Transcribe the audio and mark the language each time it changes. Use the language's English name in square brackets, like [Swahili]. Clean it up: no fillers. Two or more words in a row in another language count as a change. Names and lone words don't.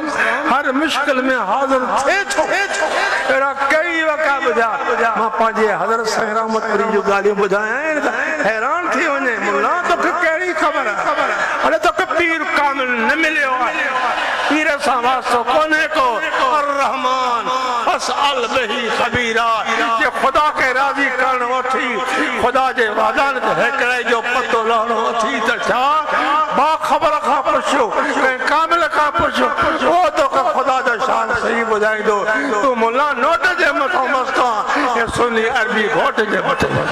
[Sindhi] हर मुश्किल में हाज़िर थे छो अहिड़ा कई वाक़िआ ॿुधा मां पंहिंजे हज़रत साईं रहमतपुरी जूं ॻाल्हियूं ॿुधायां त हैरान थी वञे मुल्ला तोखे कहिड़ी ख़बर अरे तोखे पीर कामिल न मिलियो आहे पीर सां वास्तो कोन्हे को [Arabic] الرحمن اسأل به خبيرا [Sindhi] जे ख़ुदा खे राज़ी करण वठी ख़ुदा जे वादान ते हिकिड़े जो पतो लहणो वठी त छा बाख़बर खां पुछो कंहिं कामिल खां पुछो उहो तोखे ख़ुदा जो शान सही ॿुधाईंदो तूं मुल्ला नोट जे मथां मस्त आहे ऐं सुनी अरबी घोट जे मथे